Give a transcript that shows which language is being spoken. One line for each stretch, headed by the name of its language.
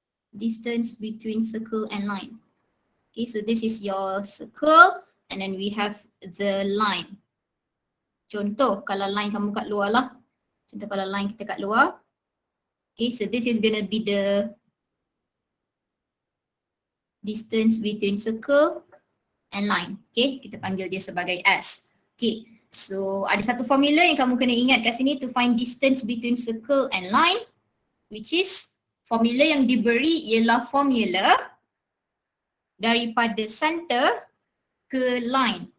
English: Distance between circle and line. Okay, so this is your circle and then we have the line.
Malay: Contoh kalau line kamu kat luar lah. Contoh kalau line kita kat luar.
English: Okay, so this is gonna be the distance between circle and line.
Malay: Okay, kita panggil dia sebagai S. Okay, so ada satu formula yang kamu kena ingat kat sini
English: to find distance between circle and line, which is
Malay: formula yang diberi ialah formula daripada center ke line.